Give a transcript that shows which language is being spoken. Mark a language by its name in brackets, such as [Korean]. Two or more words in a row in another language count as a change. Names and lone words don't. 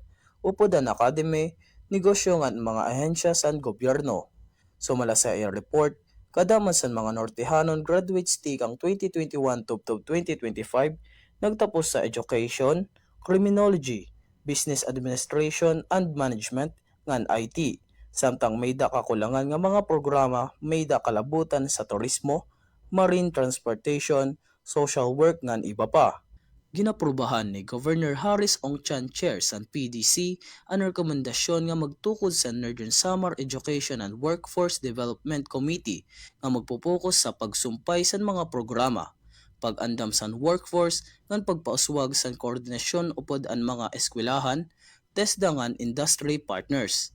[Waray] Upod ang academy, negosyo nga mga ahensya sa gobyerno. Sumala sa iya report, kadaman sa mga Nortehanon graduates tikang 2021 to 2025 nagtapos sa [English] education, criminology, business administration and management ngan IT. [Waray] Samtang may da kakulangan nga mga programa may da kalabutan sa turismo, [English] marine transportation, social work [Waray] ngan iba pa. Ginaprubahan ni Governor Harris Ongchan Chair sa PDC ang rekomendasyon nga magtukod sa Northern Samar Education and Workforce Development Committee nga magpupokus sa pagsumpay sa mga programa, pag-andam sa workforce ngan pagpauswag sa koordinasyon upod ang mga eskwelahan, tesdangan [English] industry partners.